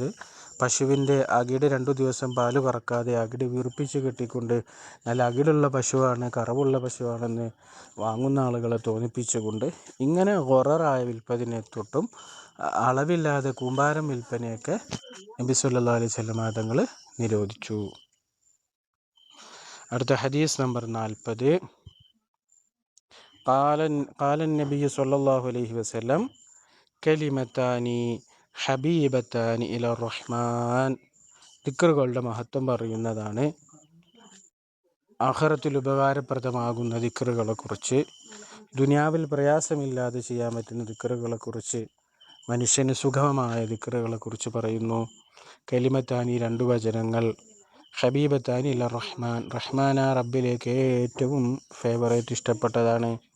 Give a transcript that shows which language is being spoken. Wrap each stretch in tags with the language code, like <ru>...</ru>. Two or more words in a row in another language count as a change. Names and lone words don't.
<ml>പശുവിൻ്റെ അകിട് 2 ദിവസം പാല് കറക്കാതെ അകിട് വീർപ്പിച്ച് കെട്ടിക്കൊണ്ട് നല്ല അകിടുള്ള പശുവാണ്, കറവുള്ള പശുവാണെന്ന് വാങ്ങുന്ന ആളുകളെ തോന്നിപ്പിച്ചുകൊണ്ട് ഇങ്ങനെ ഹൊററായ വിൽപ്പതിനെ തൊട്ടും അളവില്ലാതെ കൂമ്പാരം വിൽപ്പനയൊക്കെ നബി</ml> <ar>صلى الله عليه وسلم</ar> <ml>തങ്ങൾ നിരോധിച്ചു. അടുത്ത ഹദീസ് നമ്പർ 40.</ml> <ar>قال النبي صلى الله عليه وسلم كلمتان حبيبتان إلى الرحمن.</ar> <ml>ദിക്റുകളുടെ മഹത്വം പറയുന്നതാണ്. ആഖിറത്തിൽ ഉപകാരപ്രദമാകുന്ന ദിക്റുകളെ കുറിച്ച്, ദുനിയാവിൽ പ്രയാസമില്ലാതെ ചെയ്യാൻ പറ്റുന്ന ദിക്റുകളെ കുറിച്ച്, മനുഷ്യന് സുഗമമായ ദിക്റുകളെ കുറിച്ച് പറയുന്നു. കലിമത്താനി 2 വചനങ്ങൾ,</ml> <ar>حبيبتان إلى الرحمن,</ar> <ml>റഹ്മാന റബ്ബിലേക്ക് ഏറ്റവും ഫേവറേറ്റ് ഇഷ്ടപ്പെട്ടതാണ്.</ml>